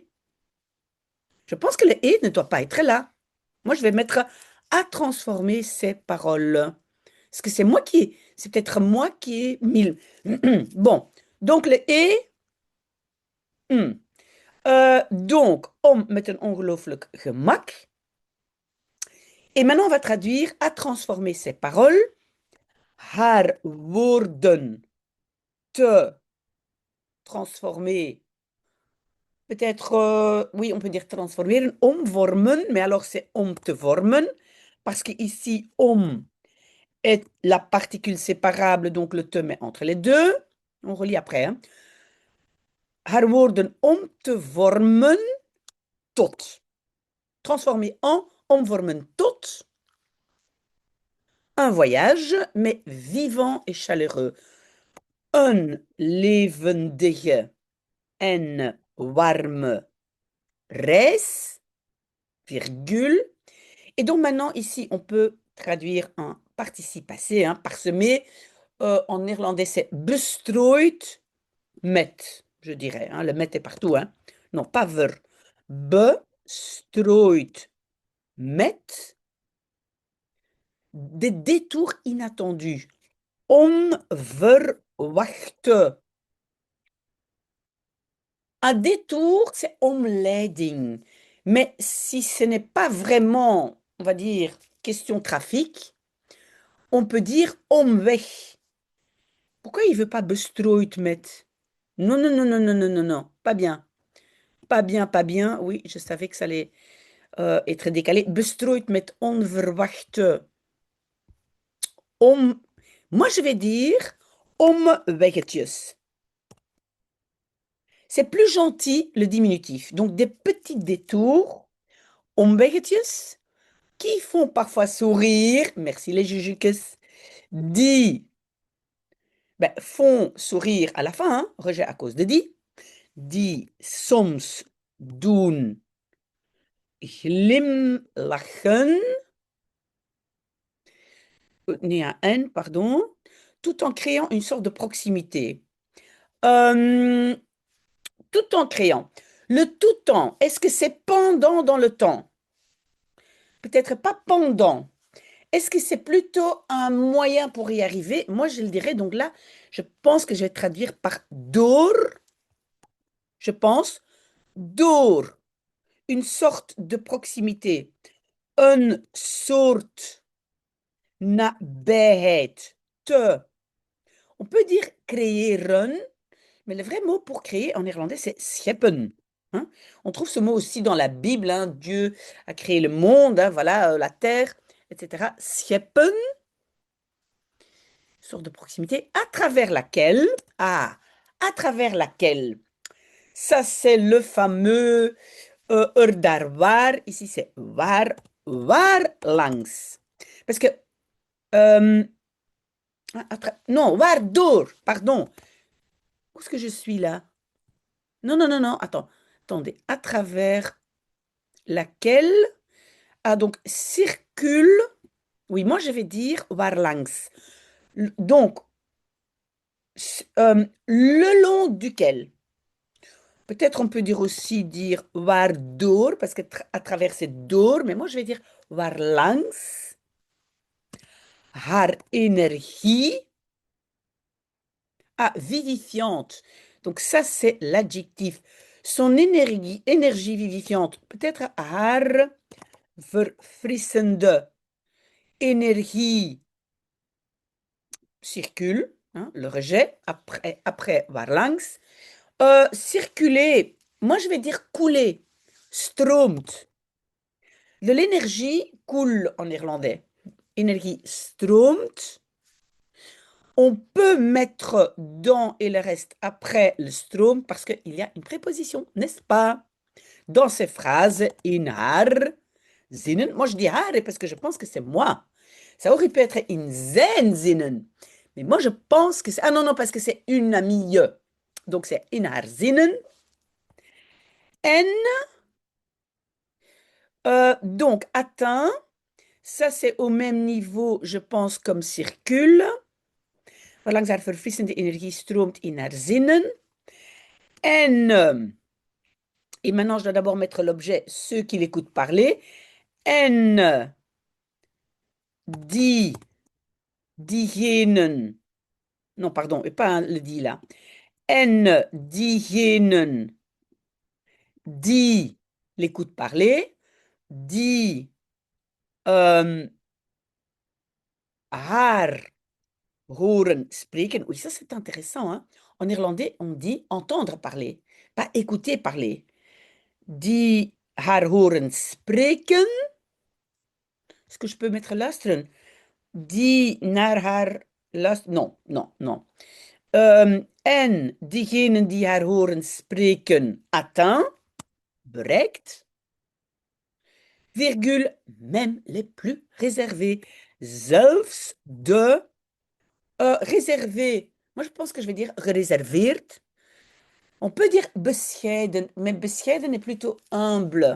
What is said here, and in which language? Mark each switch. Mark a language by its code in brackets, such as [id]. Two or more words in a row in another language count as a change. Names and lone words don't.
[fr] Je pense que le et ne doit pas être là. Moi, je vais mettre à transformer ces paroles. Parce que c'est peut-être moi qui ai mis. Bon, donc le et. Donc, [nl] om met een ongelooflijk gemak. [fr] Et maintenant, on va traduire à transformer ces paroles. [nl] Haar woorden te transformer. [fr] Peut-être, oui, on peut dire transformer, omvormen, mais alors c'est [nl] om te vormen, [fr] parce qu'ici, om est la particule séparable, donc le te met entre les deux. On relit après. Hein. [nl] Haar woorden om te vormen tot. [fr] Transformer en, [nl] omvormen tot. [fr] Un voyage, mais vivant et chaleureux. [nl] Een levendige en warme reis, [fr] virgule. Et donc maintenant, ici, on peut traduire un participe passé, hein, parsemé. En néerlandais, c'est [nl] bestrooid met, [fr] je dirais. Hein, le met est partout. Hein. Non, pas ver. [nl] Bestrooid met. [fr] Des détours inattendus. [nl] Onverwachte. [fr] Un détour, c'est omleiding. Mais si ce n'est pas vraiment, on va dire, question trafic, on peut dire omweg. Pourquoi il veut pas [nl] bestrooid met? [fr] Non, non, non, non, non, non, non, non, pas bien. Pas bien, pas bien. Oui, je savais que ça allait être décalé. [nl] Bestrooid met onverwachte. Om... [fr] Moi, je vais dire omweggetjes. C'est plus gentil le diminutif. Donc, des petits détours, omweggetjes, qui font parfois sourire. Merci les jujukes. [nl] Die ben, [fr] font sourire à la fin, hein, rejet à cause de die. [nl] Die soms doen glimlachen. [fr] Né à N, pardon, tout en créant une sorte de proximité. Euh, tout en créant. Le tout en, est-ce que c'est pendant dans le temps? Peut-être pas pendant. Est-ce que c'est plutôt un moyen pour y arriver? Moi, je le dirais. Donc là, je pense que je vais traduire par door. Je pense door. Une sorte de proximité. [nl] Een soort nabijheid. Te. [fr] On peut dire creëren, Mais le vrai mot pour créer en néerlandais, c'est scheppen. Hein. On trouve ce mot aussi dans la Bible. Hein. Dieu a créé le monde, hein, voilà, la terre, etc. Scheppen, sorte de proximité, à travers laquelle, ça c'est le fameux [nl] daar waar, [fr] ici c'est [nl] waar langs. [fr] Parce que, euh, non, waardoor, pardon. Où est-ce que je suis là? Non, non, non, non, attendez, à travers laquelle, ah donc, circule, oui, moi je vais dire [nl] waar langs. [fr] Donc, le long duquel, peut-être on peut dire aussi dire waardoor, parce que à travers c'est door, mais moi je vais dire [nl] waar langs haar [fr] énergie, ah, vivifiante. Donc ça c'est l'adjectif. Son énergie vivifiante, peut-être [nl] haar verfrissende [fr] énergie circule, hein, le rejet, après [nl] waar langs. [fr] Circuler, moi je vais dire couler, stroomt. De l'énergie coule en néerlandais. [nl] Énergie stroomt. [fr] On peut mettre dans et le reste après le stroom parce qu'il y a une préposition, n'est-ce pas? Dans ces phrases, [nl] in haar zinnen. [fr] Moi je dis haar parce que je pense que c'est moi. Ça aurait pu être [nl] in zijn zinnen. [fr] Mais moi je pense que c'est... Ah non, non, parce que c'est une amie. Donc c'est [nl] in haar zinnen. [fr] En, donc atteint. Ça, c'est au même niveau, je pense, comme circule. [nl] Waarlangs haar verfrissende energie stroomt in haar zinnen. [fr] Et maintenant, je dois d'abord mettre l'objet, ceux qui l'écoutent parler. [nl] En die, diegenen. [fr] Non, pardon, et pas le die là. [nl] En diegenen die [fr] l'écoutent parler. [nl] Die haar horen spreken. [fr] Oui, ça c'est intéressant. Hein? En irlandais, on dit entendre parler, pas écouter parler. [nl] Die haar horen spreken. [fr] Est-ce que je peux mettre luisteren? [nl] Die naar haar luisteren. [fr] Non, non, non. [nl] En diegenen die haar horen spreken, atteint, bereikt, [fr] virgule, même les plus réservés. [nl] Zelfs de réservé. [fr] Moi, je pense que je vais dire gereserveerd. On peut dire bescheiden, mais bescheiden est plutôt humble.